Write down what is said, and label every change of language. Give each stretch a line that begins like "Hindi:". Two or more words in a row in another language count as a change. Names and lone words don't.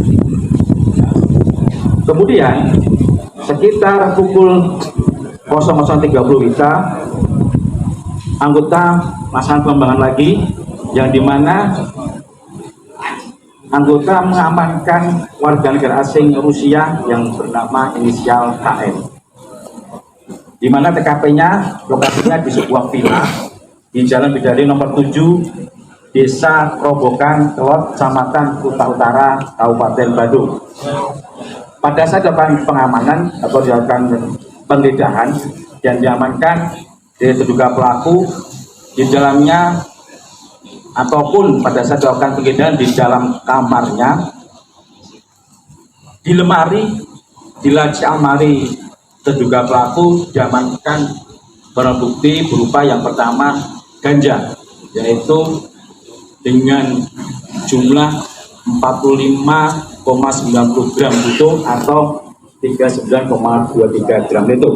Indonesian: Kemudian sekitar pukul 00.30 WITA, anggota melaksanakan pengembangan lagi yang dimana anggota mengamankan warga negara asing Rusia yang bernama inisial KM, di mana TKP-nya lokasinya di sebuah villa di Jalan Bidari nomor 7, Desa Kerobokan, Kelot, Kecamatan Kuta Utara, Kabupaten Badung. Pada saat dilakukan pengamanan atau dilakukan penggeledahan dan diamankan dari terduga pelaku di dalamnya ataupun pada saat dilakukan penggeledahan di dalam kamarnya, di lemari, di laci almari terduga pelaku diamankan barang bukti berupa yang pertama ganja, yaitu dengan jumlah 45,90 gram itu atau 39,23 gram itu.